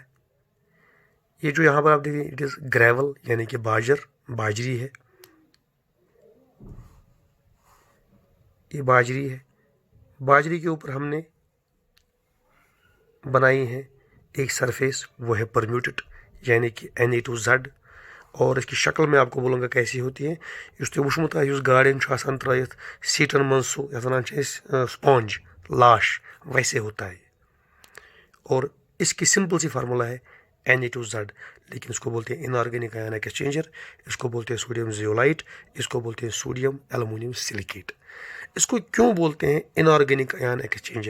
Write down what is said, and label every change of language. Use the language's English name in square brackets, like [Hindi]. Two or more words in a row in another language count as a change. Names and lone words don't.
[Hindi] ये जो यहाँ पर आप देखिए [English] it is gravel, [Hindi] यानी कि बाजरी है, ये बाजरी है। बाजरी के ऊपर हमने बनाई है एक सरफेस, वो है परम्यूटेट, यानी कि Na2Z। और इसकी शक्ल में आपको बोलूँगा कैसी होती है। [Kashmiri] इस वुचमुत उस गाड़ियन त्रयित सीटन मन सो स्पॉन्ज लाश, [Hindi] वैसे होता है। और इसकी सिंपल सी फार्मूला है Na2Z, लेकिन इसको बोलते हैं [English] inorganic ion exchanger, [Hindi] इसको बोलते हैं [English] sodium zeolite, [Hindi] इसको बोलते हैं [English] sodium aluminium silicate. [Hindi] इसको क्यों बोलते हैं [English] inorganic ion exchanger?